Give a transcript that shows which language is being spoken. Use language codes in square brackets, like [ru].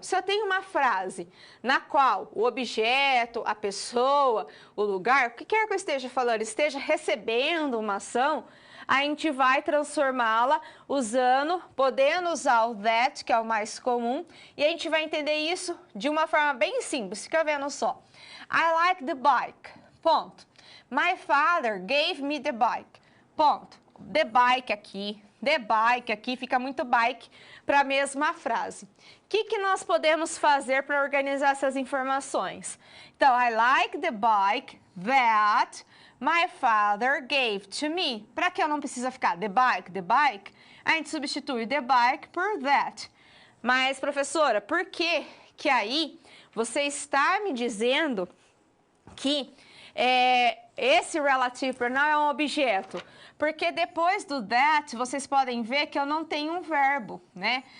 [pt] Se eu tenho uma frase na qual o objeto, a pessoa, o lugar, o que quer que eu esteja falando, esteja recebendo uma ação, a gente vai transformá-la podendo usar o that, que é o mais comum, e a gente vai entender isso de uma forma bem simples. Fica vendo só. [en] I like the bike. [pt] Ponto. [en] My father gave me the bike. [pt] Ponto. The bike aqui, fica muito bike para a mesma frase. O que nós podemos fazer para organizar essas informações? [en] Então, I like the bike that my father gave to me. [pt] Para que eu não precisa ficar the bike, a gente substitui the bike por that. Mas, professora, por que aí você está me dizendo que esse relative pronoun é um objeto? Porque depois do that, vocês podem ver que eu não tenho um verbo, né?